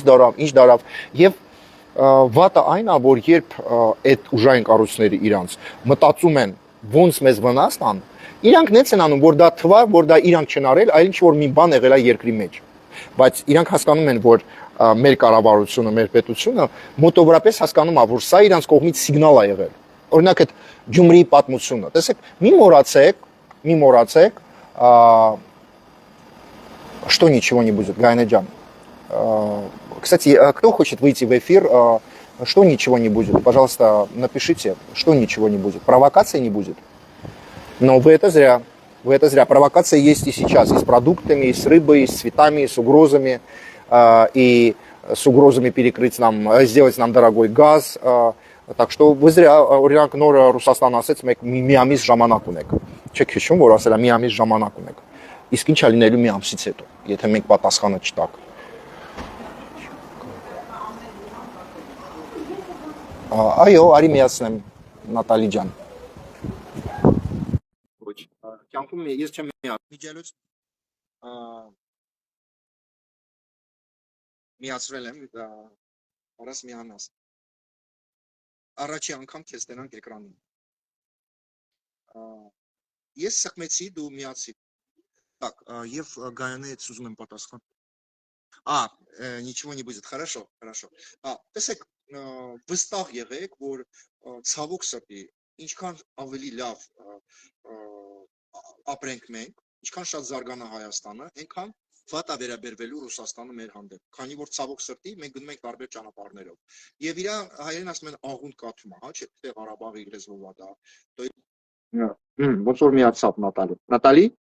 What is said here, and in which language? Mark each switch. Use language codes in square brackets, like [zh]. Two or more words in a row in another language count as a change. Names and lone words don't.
[hy] դարավ, ինչ դարավ եւ վատը այն է, որ երբ այդ ուժային կառույցները իրանց մտածում են ոնց մեզ վնաս տան, իրանք նենց են անում, որ դա թվա, որ դա իրանք չեն արել, այլ ինչ որ մի բան եղել է երկրի մեջ։ Բայց իրանք հասկանում են, որ մեր կառավարությունը, մեր պետությունը մոտավորապես հասկանում է, որ սա իրանց կողմից սիգնալ է եղել։ Օրինակ այդ Գյումրիի պատմությունը, տեսեք, մի մոռացեք, [ru] что ничего не будет, Гайна Джан. Кстати, кто хочет выйти в эфир, что ничего не будет, пожалуйста, напишите, что ничего не будет. Провокации не будет. Но вы это зря. Вы это зря. Провокация есть и сейчас, и с продуктами, и с рыбой, и с цветами, и с угрозами, и с угрозами перекрыть нам, сделать нам дорогой газ. Так что вы зря, [hy] օրինակ նոր Ռուսաստանը ասեց մեկ մի ամիս ժամանակ ունեք։ Չեք հիշում, որ ասել է մի ամիս ժամանակ ունեք։ Իսկ ինչ է լինելու մի ամսից հետո, եթե մենք պատասխանը չտակ։ Այո, արի միացնեմ Նատալի ջան։ Ոչ, կյանքում ես չեմ միջելուց միացրել եմ, արաս միանաս։ Առաջի անգամ քեզ տենանք էկրանին։ Ես սխմեցի, դու միացի։ Так, եւ Գայանե հետ ուզում եմ պատասխան։ [ru] Ничего не будет. Хорошо, хорошо. [hy] Տեսեք, վստահ եղեք, որ ցավոք սրտի, ինչքան ավելի լավ ապրենք մենք, ինչքան շատ զարգանա Հայաստանը, այնքան վատ է վերաբերվելու Ռուսաստանը մեր հանդեպ, քանի որ ցավոք սրտի մենք գնում ենք տարբեր ճանապարհներով։ Եվ իր հայերեն ասում են աղունդ կաթում է, հա, չէ՞ Ղարաբաղի լեզվով է դա։ Ոնց որ միացավ Նատալի։ Նատալի։